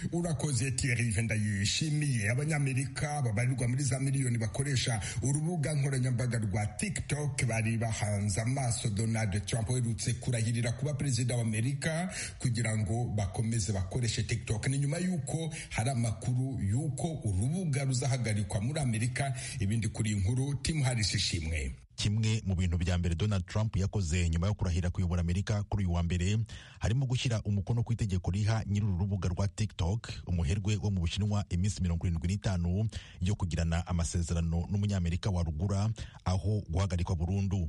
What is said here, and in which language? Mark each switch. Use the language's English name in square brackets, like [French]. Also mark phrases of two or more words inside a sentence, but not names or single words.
[Kinyarwanda] Urakoze Thierry Vendayishimiye. Abanyamerika babarirwa muri za miliyoni bakoresha urubuga nkoranyambaga rwa TikTok bari bahanze amaso Donald Trump uherutse kurahirira kuba perezida wa Amerika kugira ngo bakomeze bakoreshe TikTok. Ni nyuma yuko hari amakuru yuko urubuga ruzahagarika muri Amerika. Ibindi kuri inkuru Tim Harris ishimwe. Kimwe mu bintu bya mbere Donald Trump yakoze nyuma yo kurahira kuyobora Amerika kuri uyu wa mbere harimo gushyira umukono ku itegeko riha nyir'uru rubuga rwa TikTok umuherwe wo mu Bushinwa iminsi 75 yo kugirana amasezerano n'umunyamerika wa rugura aho guhagarikwa burundu.